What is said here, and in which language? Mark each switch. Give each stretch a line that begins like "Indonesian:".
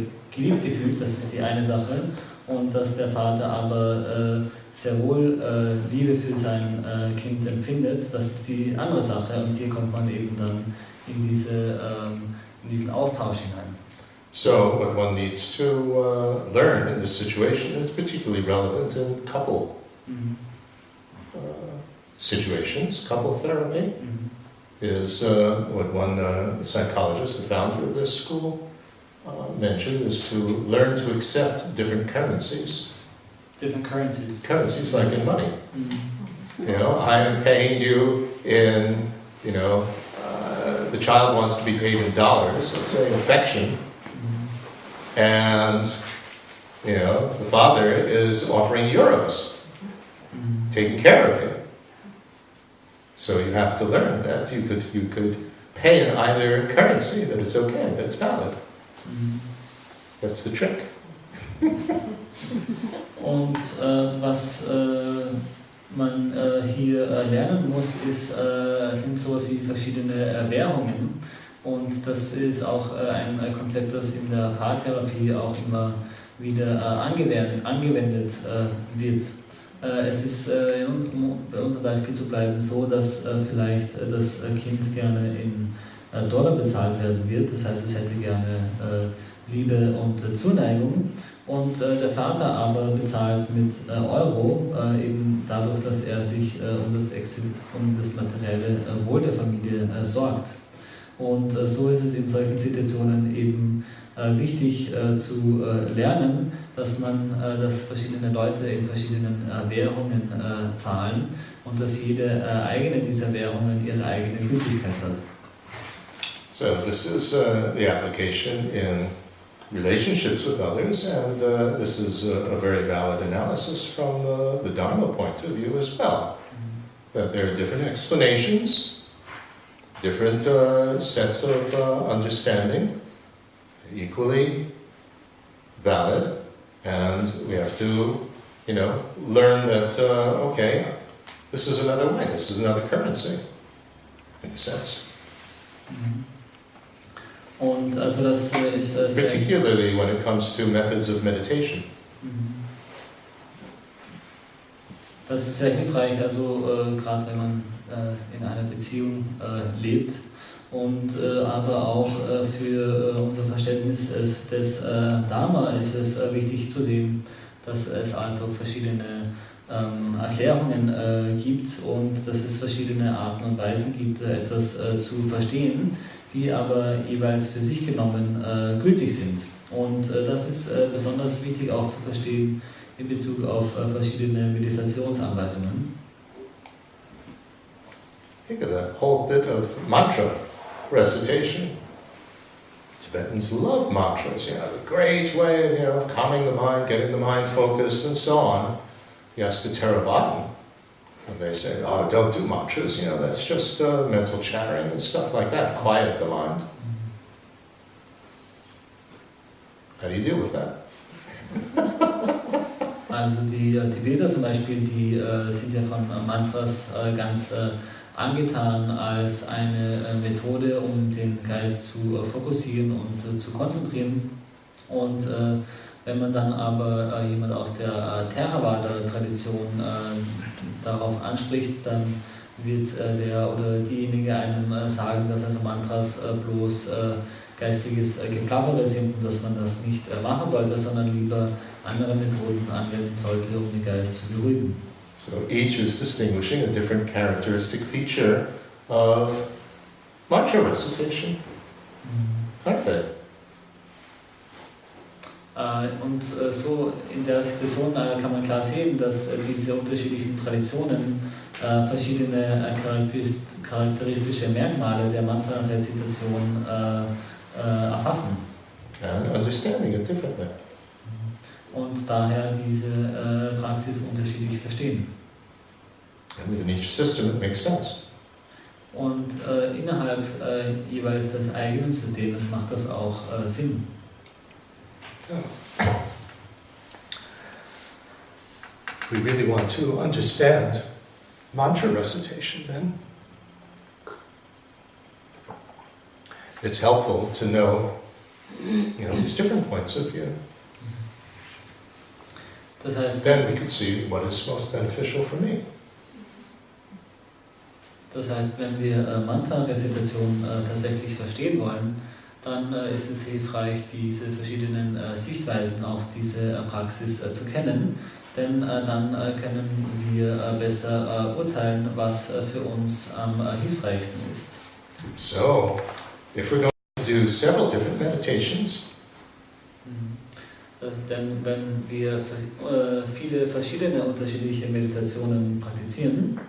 German: geliebt gefühlt, das ist die eine Sache, und dass der Vater aber sehr wohl Liebe für sein Kind empfindet, das ist die andere Sache, und hier kommt man eben dann in diesen Austausch hinein.
English: So, what one needs to learn in this situation is particularly relevant in couple situations. Couple therapy is what one psychologist, the founder of this school, mentioned, is to learn to accept different currencies. Different currencies. Currencies like in money. I am paying you in, the child wants to be paid in dollars, let's say affection, and, the father is offering euros, taking care of you. So you have to learn that you could pay in either currency, that it's okay, that it's valid. That's the trick.
German: Und was man hier lernen muss, sind sowas wie verschiedene Währungen. Und das ist auch ein Konzept, das in der Paartherapie auch immer wieder angewendet wird. Es ist, um bei unserem Beispiel zu bleiben, so, dass vielleicht das Kind gerne in Dollar bezahlt werden wird. Das heißt, es hätte gerne Liebe und Zuneigung. Und der Vater aber bezahlt mit Euro, eben dadurch, dass er sich um das materielle Wohl der Familie sorgt. Und so ist es in solchen Situationen eben wichtig zu lernen, dass verschiedene Leute in verschiedenen Währungen zahlen und dass jede eigene dieser Währungen ihre eigene Gültigkeit hat.
English: So this is the application in relationships with others, and this is a very valid analysis from the Dharma point of view as well. That there are different explanations, different sets of understanding, equally valid, and we have to, learn that, okay, this is another way, this is another currency, in a sense.
German: Und also das ist
English: particularly when it comes to methods of meditation.
German: Das ist sehr hilfreich, also gerade wenn man in einer Beziehung lebt und aber auch für unser Verständnis des Dharma ist es wichtig zu sehen, dass es also verschiedene Erklärungen gibt und dass es verschiedene Arten und Weisen gibt, etwas zu verstehen, die aber jeweils für sich genommen gültig sind. Und das ist besonders wichtig auch zu verstehen in Bezug auf verschiedene Meditationsanweisungen.
English: Think of that whole bit of mantra recitation. Tibetans love mantras, the great way of calming the mind, getting the mind focused, and so on. You ask the Theravadan, and they say, oh, don't do mantras, that's just mental chattering and stuff like that, quiet the mind. How do you deal with that?
German: Also die Tibeter zum Beispiel, die sind ja von Mantras ganz angetan als eine Methode, um den Geist zu fokussieren und zu konzentrieren. Und wenn man dann aber jemand aus der Theravada-Tradition darauf anspricht, dann wird der oder diejenige einem sagen, dass also Mantras bloß geistiges Geplappere sind und dass man das nicht machen sollte, sondern lieber andere Methoden anwenden sollte, um den Geist zu beruhigen.
English: So each is distinguishing a different characteristic feature of mantra recitation, aren't they?
German: Und so in der Situation kann man klar sehen, dass diese unterschiedlichen Traditionen verschiedene charakteristische Merkmale der Mantra-Rezitation erfassen.
English: And understanding it differently.
German: Und daher diese Praxis unterschiedlich verstehen.
English: And within each system it makes sense.
German: Und innerhalb jeweils des eigenen Systems macht das auch Sinn.
English: If we really want to understand mantra recitation, then it's helpful to know, these different points of view.
German: Das heißt,
English: then we can see what is most beneficial for me.
German: Das heißt, wenn wir Mantra-Rezitation tatsächlich verstehen wollen, dann ist es hilfreich, diese verschiedenen Sichtweisen auf diese Praxis zu kennen, denn dann können wir besser urteilen, was für uns am hilfreichsten ist.
English: So, if we're going to do several different meditations,
German: denn wenn wir viele verschiedene unterschiedliche Meditationen praktizieren,